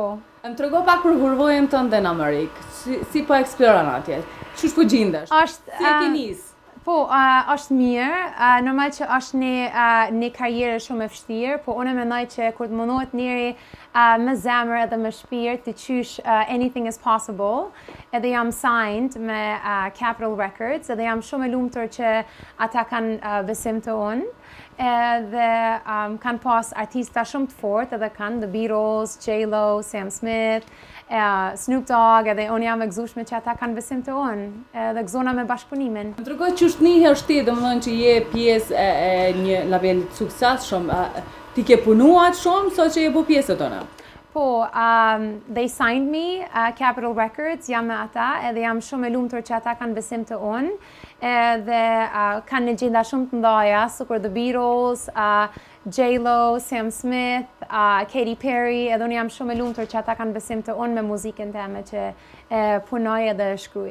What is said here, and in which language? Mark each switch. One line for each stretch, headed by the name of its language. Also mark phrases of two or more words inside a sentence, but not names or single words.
Albanian: Më trego pak për hurvojën tënde në Amerikë. Si po eksploron atje? Çu po gjendesh? Si e ke nis? Po, është mirë. Normal që është një karrierë shumë e vështirë, po unë mendoj që kur të mundohet njëri me zemër edhe me shpirt të qysh
English: anything is possible.
Albanian: Edhe jam signed me Capitol Records, edhe jam shumë e lumtur që ata kanë besim të unë. Edhe kanë pas artista shumë të fort, edhe kanë The Beatles, J-Lo, Sam Smith, Snoop Dogg, edhe unë jam e gëzueshme që ata kanë besim të unë, edhe gëzona me bashkëpunimin. Më tregoj që është njëherë ti, domethënë që je pjesë e një labeli të suksesshëm, ti ke punuar shumë sa që je bu pjesë tonë? Po,
English: they signed me, Capitol Records,
Albanian: jam me ata, edhe jam shumë e lumtur që ata kanë besim të unë, edhe kanë një gjenda shumë të ndaja, sikur The Beatles, J-Lo, Sam Smith, Katy Perry, edhe unë jam shumë e lumtur që ata kanë besim të unë me muzikën teme që punoj edhe shkruaj.